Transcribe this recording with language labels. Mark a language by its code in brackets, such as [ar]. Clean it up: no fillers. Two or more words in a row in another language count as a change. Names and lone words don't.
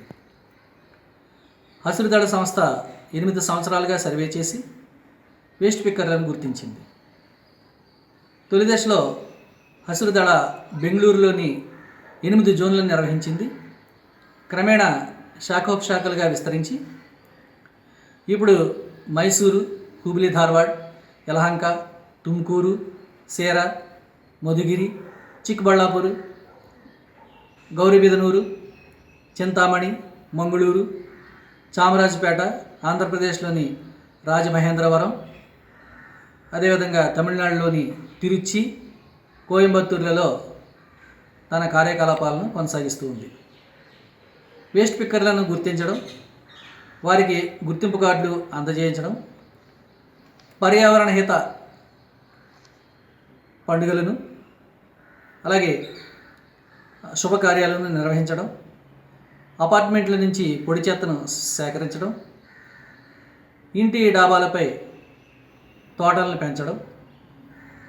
[te] హసిరుదళ సంస్థ 8 సంవత్సరాలుగా సర్వే చేసి వేస్ట్ పిక్కర్లను గుర్తించింది. తొలి దశలో హసిరుదళ బెంగళూరులోని 8 జోన్లను నిర్వహించింది. క్రమేణా శాఖోపశాఖలుగా విస్తరించి ఇప్పుడు మైసూరు, హుబ్లీ, ధార్వాడ్, యలహంక, ತುಮಕೂರು, ಸೇರಾ, ಮಧುಗಿರಿ, ಚಿಕ್ಕಬಳ್ಳಾಪುರ, ಗೌರಿಬಿದನೂರು, చింతామణి, మంగళూరు, చామరాజపేట, ఆంధ్రప్రదేశ్లోని రాజమహేంద్రవరం, అదేవిధంగా తమిళనాడులోని తిరుచి, కోయంబత్తూర్లలో తన కార్యకలాపాలను కొనసాగిస్తూ ఉంది. వేస్ట్ పిక్కర్లను గుర్తించడం, వారికి గుర్తింపు కార్డులు అందజేయించడం, పర్యావరణ హిత పండుగలను అలాగే శుభకార్యాలను నిర్వహించడం, అపార్ట్మెంట్ల నుంచి పొడి చెత్తను సేకరించడం, ఇంటి డాబాలపై తోటలను పెంచడం,